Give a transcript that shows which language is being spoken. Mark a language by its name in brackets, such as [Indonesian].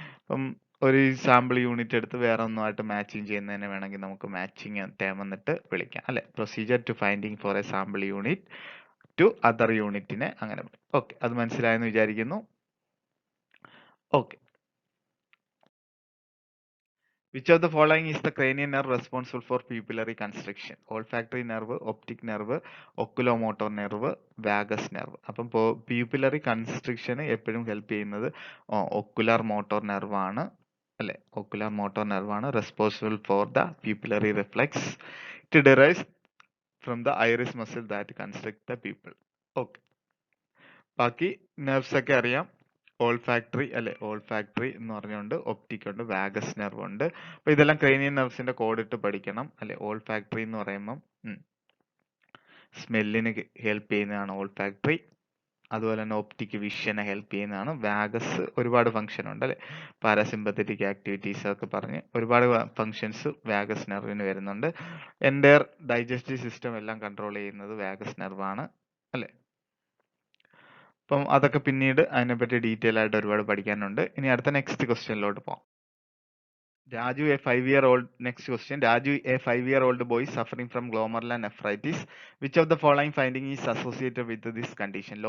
[Malayalam] അപ്പം ഒരു sample unit എടുത്ത് വേറെ ഒന്നുമായിട്ട് മാച്ചിങ് ചെയ്യുന്നതിനെ വേണമെങ്കിൽ നമുക്ക് മാച്ചിങ് ടേം എന്നിട്ട് വിളിക്കാം അല്ലെ. [English] Procedure to finding for a sample unit to other യൂണിറ്റിനെ അങ്ങനെ. [Malayalam] ഓക്കെ, അത് മനസ്സിലായെന്ന് വിചാരിക്കുന്നു. Okay, [English] Which of the following is the cranial nerve responsible for pupillary constriction? Olfactory nerve, optic nerve, oculomotor nerve, vagus nerve. [Malayalam] അപ്പം pupillary constriction എപ്പോഴും help ചെയ്യുന്നത് ocular motor nerve ആണ് അല്ലെ? [English] ocular motor nerve ആണ് responsible for the pupillary reflex. It derives from the iris muscle that constrict the pupil. Okay. [Malayalam] ബാക്കി nerves ഒക്കെ അറിയാം. Olfactory അല്ലെ? ഓൾഫാക്ടറി എന്ന് പറഞ്ഞുകൊണ്ട് ഒപ്റ്റിക് ഉണ്ട്, വാഗസ് നെർവ് ഉണ്ട്. അപ്പൊ ഇതെല്ലാം ക്രേനിയൽ നെർവ്സിന്റെ കോഡ് ഇട്ട് പഠിക്കണം അല്ലെ? ഓൾഫാക്ടറി എന്ന് പറയുമ്പം സ്മെല്ലിന് ഹെൽപ്പ് ചെയ്യുന്നതാണ് ഓൾഫാക്ടറി. അതുപോലെ തന്നെ ഒപ്റ്റിക് വിഷനെ ഹെൽപ്പ് ചെയ്യുന്നതാണ്. വാഗസ് ഒരുപാട് ഫംഗ്ഷൻ ഉണ്ട് അല്ലെ? പാരാസിമ്പത്തറ്റിക് ആക്ടിവിറ്റീസ് ഒക്കെ പറഞ്ഞ് ഒരുപാട് ഫംഗ്ഷൻസ് വാഗസ് നെർവിന് വരുന്നുണ്ട്. എൻ്റയർ ഡൈജസ്റ്റീവ് സിസ്റ്റം എല്ലാം കൺട്രോൾ ചെയ്യുന്നത് വാഗസ് നെർവാണ് അല്ലെ? അപ്പം അതൊക്കെ പിന്നീട് അതിനെപ്പറ്റി ഡീറ്റെയിൽ ആയിട്ട് ഒരുപാട് പഠിക്കാനുണ്ട്. ഇനി അടുത്ത നെക്സ്റ്റ് ക്വസ്റ്റ്യനിലോട്ട് പോകാം. [English] Raju, a 5-year-old, next question. Raju, a 5-year-old boy suffering from glomerular nephritis. Which of the following finding is associated with this condition?